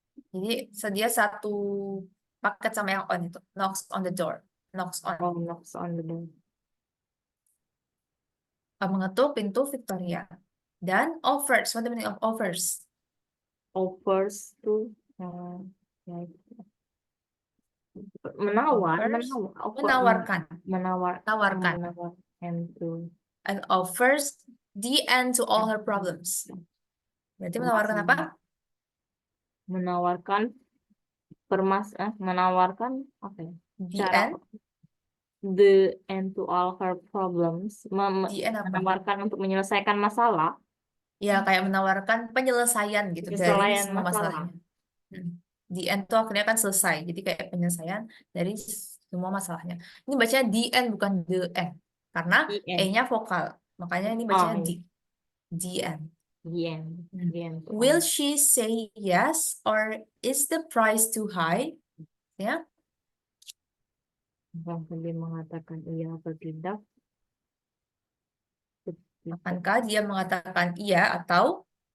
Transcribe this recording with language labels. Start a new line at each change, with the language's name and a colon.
Indonesian: Jadi dia satu paket sama yang on itu.
English: Knocks on the door. Knocks on the door.
Indonesian: Mengetuk pintu Victoria. Dan
English: offers. What the meaning of offers? offers to like
Indonesian: menawar,
English: Offers,
Indonesian: menawar, menawarkan,
English: and to and offers the end to all her problems.
Indonesian: Berarti menawarkan apa? menawarkan menawarkan apa ya?
English: The
Indonesian: Cara
English: end. the end to all her problems, The end
Indonesian: apa? menawarkan untuk menyelesaikan masalah, Ya, kayak menawarkan penyelesaian gitu dari penyelesaian semua masalah. masalahnya.
English: The end
Indonesian: tuh akhirnya kan selesai. Jadi kayak penyelesaian dari semua masalahnya. Ini bacanya the end bukan the end. Karena
English: The end.
Indonesian: E-nya vokal. Makanya ini bacanya the. The end.
English: The end. The end to Will all. she say yes or is the price too high?
Indonesian: Ya, Apakah dia mengatakan iya atau tidak? akankah dia mengatakan iya atau